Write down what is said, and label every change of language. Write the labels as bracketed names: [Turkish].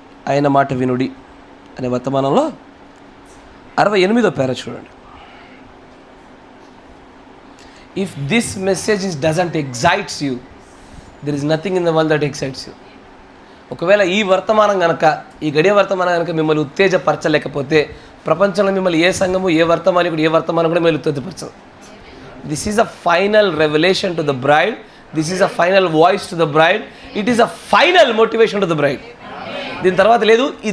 [Telugu] ఆయన మాట వినుడి అనే వర్తమానంలో 68వ పేర చూడండి. [English] If this message doesn't excite you, there is nothing in the world that excites you. [Telugu] ఒకవేళ ఈ వర్తమానం కనుక, ఈ గడియ వర్తమానం కనుక మిమ్మల్ని ఉత్తేజపరచలేకపోతే ప్రపంచంలో మిమ్మల్ని ఏ సంఘము, ఏ వర్తమానం కూడా మిమ్మల్ని ఉత్తేజపరచదు. [English] This is a final revolution to the bride. This is a final voice to the bride. It is a final motivation to the bride. [Telugu] దీని తర్వాత లేదు.